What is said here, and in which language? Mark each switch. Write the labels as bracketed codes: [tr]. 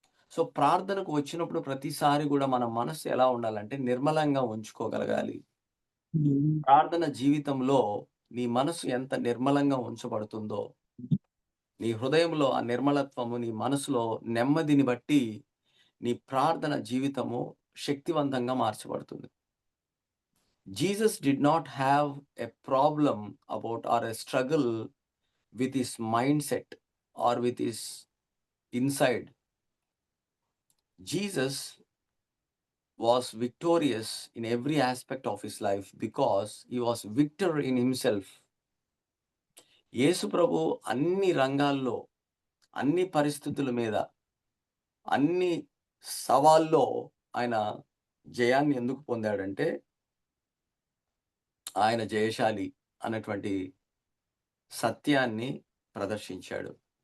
[te] So, ప్రార్థనకు వచ్చినప్పుడు ప్రతిసారి గూడా మన మనస్సు ఎలా ఉండాలంటే నిర్మలంగా ఉంచుకోగలగాలి. ప్రార్థన జీవితంలో నీ మనసు ఎంత నిర్మలంగా ఉంచబడుతుందో, నీ హృదయంలో ఆ నిర్మలత్వము, నీ మనసులో నెమ్మదిని బట్టి నీ ప్రార్థన జీవితము శక్తివంతంగా మార్చబడుతుంది. [en] Jesus did not have a problem about or a struggle with his mindset or with his inside. Jesus was victorious in every aspect of his life because he was victor in himself. [te] యేసు ప్రభు అన్ని రంగాల్లో, అన్ని పరిస్థితుల మీద, అన్ని సవాల్లో ఆయన జయాన్ని ఎందుకు పొందాడంటే, ఆయన జయశాలి అన్నటువంటి సత్యాన్ని ప్రదర్శించాడు.